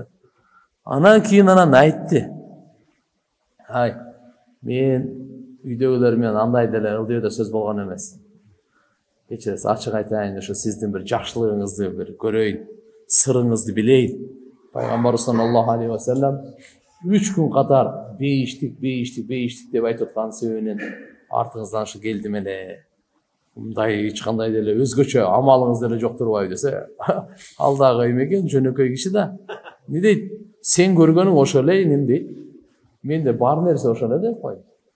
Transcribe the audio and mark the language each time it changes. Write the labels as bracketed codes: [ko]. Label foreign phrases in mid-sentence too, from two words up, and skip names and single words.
[ky] Анан кийин айтты. Ай, мен үйдөгүлөр менен андай деле ылдыйда сөз болгон эмес. Кечиресиз, ачык айтайын, ошо сиздин бир жакшылыгыңызды бир көрөйүн, сырыңызды билейин. Пайгамбар [ar] صلى الله عليه وسلم [ky] 3 күн катар бейиштик деп айтып аткан себебинен артыңыздан ушу келдим эле. Мындай эч кандай деле өзгөчө амалыңыз деле жок турбайбы десе, алдагы эме экен, жөнөкөй киши да. Не дейт? Сен көргөнүң ошол эле эне дейт. Менде бар нерсе ошол эле деп койду.